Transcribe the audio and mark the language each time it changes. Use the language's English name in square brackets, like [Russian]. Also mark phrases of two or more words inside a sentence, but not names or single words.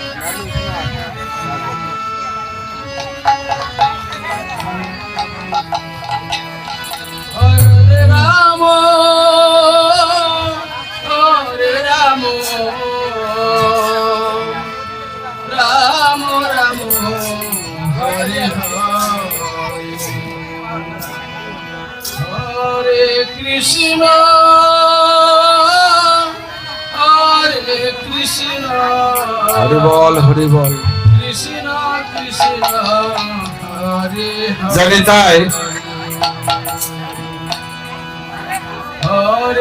[Sanskrit] হরে রাম হরে রাম রাম রাম হরে হরে কৃষ্ণ হরে কৃষ্ণ [Bangla] হরি বল হরি বল। [Sanskrit] কৃষ্ণ কৃষ্ণ হরে [Bangla] জানি তাই [Sanskrit] হরে